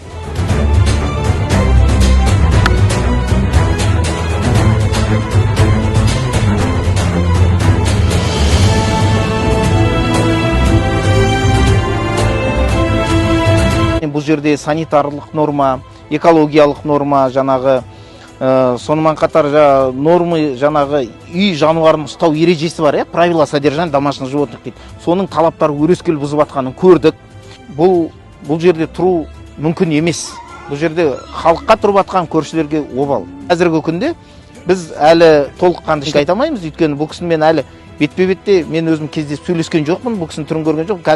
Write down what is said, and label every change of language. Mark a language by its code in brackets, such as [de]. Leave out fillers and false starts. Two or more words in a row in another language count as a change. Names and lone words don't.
[kk] Бұл жерде санитарлық норма, экологиялық норма, жаңағы сонымен қатар нормы жаңағы үй жануарын ұстау ережесі бар, [ru] правила содержания домашних животных дейді. [kk] Соның талаптары өрескел бұзып жатқанын көрдік. Бұл жерде тұру мүмкін емес. Бұл жерде халыққа тұрып жатқан көршілерге обал. Қазіргі күнде біз әлі толыққанды айта алмаймыз, өйткені бұл кісімен әлі бетпе-бетте мен өзім кездесіп сөйлескен жоқпын, бұл кісінің түрін көрген жоқ.